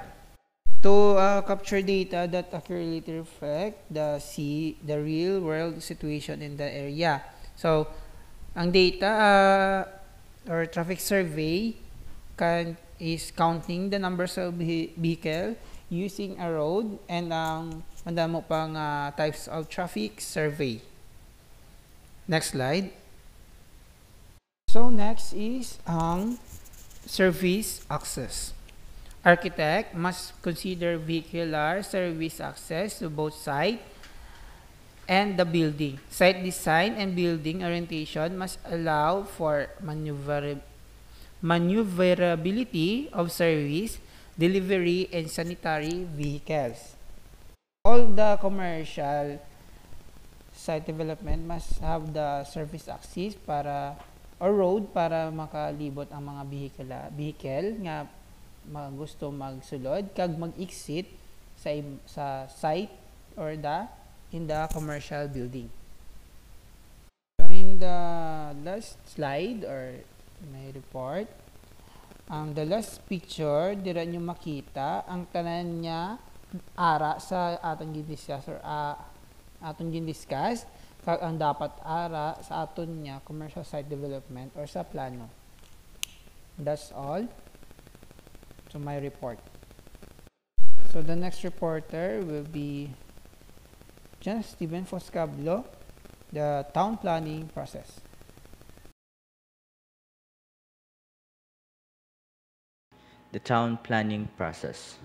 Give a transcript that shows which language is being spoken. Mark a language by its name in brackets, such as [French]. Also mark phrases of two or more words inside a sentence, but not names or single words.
[English] To capture data that accurately reflect the real world situation in the area. So, ang data or traffic survey is counting the numbers of vehicle using a road and [Hiligaynon] ang mandamo pang [English] types of traffic survey. Next slide. So next is ang service access. Architect must consider vehicular service access to both site and the building. Site design and building orientation must allow for maneuverability of service, delivery, and sanitary vehicles. All the commercial site development must have the service access or road [Hiligaynon] para makalibot ang mga [English] vehicle [Hiligaynon] nga gusto magsulod kag mag-exit sa [English] site or in the commercial building. So in the last slide or my report, the last picture [Hiligaynon] dira nyo makita ang tanan niya ara sa atong gidiscuss or atong gindiscuss kag ang dapat ara sa aton niya [English] commercial site development [Hiligaynon] or sa plano. [English] That's all to my report. So the next reporter will be John Steven Foscablo, the town planning process. The town planning process.